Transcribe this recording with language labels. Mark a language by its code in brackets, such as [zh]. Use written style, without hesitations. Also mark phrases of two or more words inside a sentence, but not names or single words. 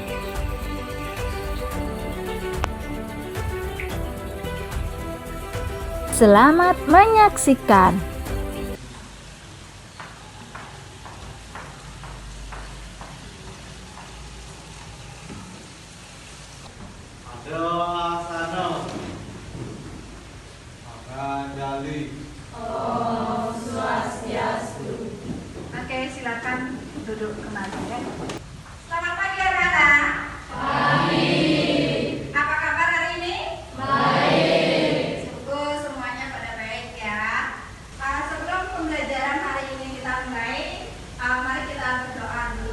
[id] Selamat menyaksikan. Doa sano, makan jali. [ban] Om Swastiastu. [id] Oke, silakan duduk kembali ya. Selamat pagi anak-anak. Pagi. Apa kabar hari ini? Baik. Syukur semuanya pada baik ya. Sebelum pembelajaran hari ini kita mulai, mari kita berdoa dulu.